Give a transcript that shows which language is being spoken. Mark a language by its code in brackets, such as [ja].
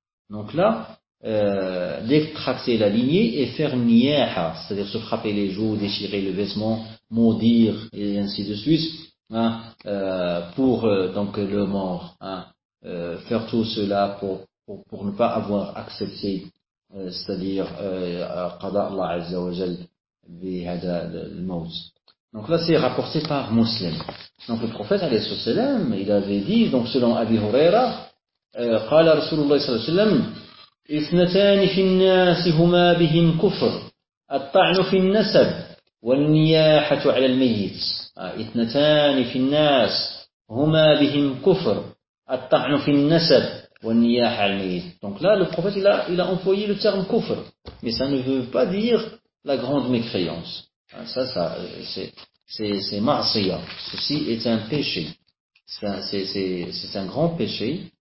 [fr] Donc là, détracter la lignée et faire niyaha, c'est-à-dire se frapper les joues, déchirer le vêtement, maudire, et ainsi de suite, hein, pour donc le mort, hein, faire tout cela pour ne pas avoir accepté, c'est-à-dire [ar] qada Allah azza wa jal bihada al-maut. [fr] Donc là, c'est rapporté par Muslim. Donc le prophète alayhi salatu wasalam, il avait dit, donc selon Abi Huraira, [ar] قال رسول الله صلى الله عليه وسلم اثنتان في الناس هما بهم كفر الطعن في النسب والنياحة على الميت. اثنتان في الناس هما بهم كفر الطعن في النسب والنياحة على الميت. [fr] Donc là, le prophète il a employé le terme kufr, mais ça ne veut pas dire la grande mécréance. Ça c'est ma'asiyah, ceci est un péché, c'est un grand péché.